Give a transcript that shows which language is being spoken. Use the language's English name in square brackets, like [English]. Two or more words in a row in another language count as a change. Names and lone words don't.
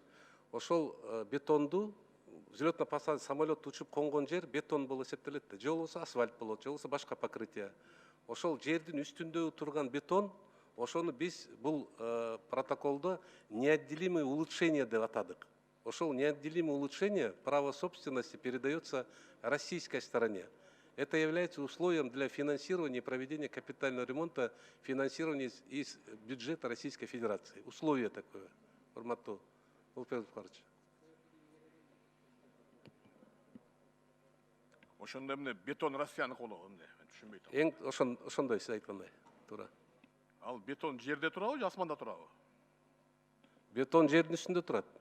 [Kyrgyz] Ошол бетонду [Russian] взлетно-посадочный самолет [Kyrgyz] учуп конгон жер бетон болуп эсептелет. Же болбосо асфальт болот, же болбосо башка покрытие. Ошол жердин үстүндө турган бетон, ошону биз бул протоколдо [Russian] неотделимое улучшение [Kyrgyz] деп атадык. [Russian] Ошол неотделимое улучшение права собственности передается российской стороне. Это является условием для финансирования и проведения капитального ремонта, финансирования из бюджета Российской Федерации. Условие такое. [Kyrgyz] Урматтуу Улукбек Зулпукарович. Ошондо эмне бетон Россиянын колу эмне? Мен түшүнбөй атам. Ошондой сиз айткандай. Туура. Ал бетон жерде турабы же асманда турабы? Бетон жердин үстүндө турат.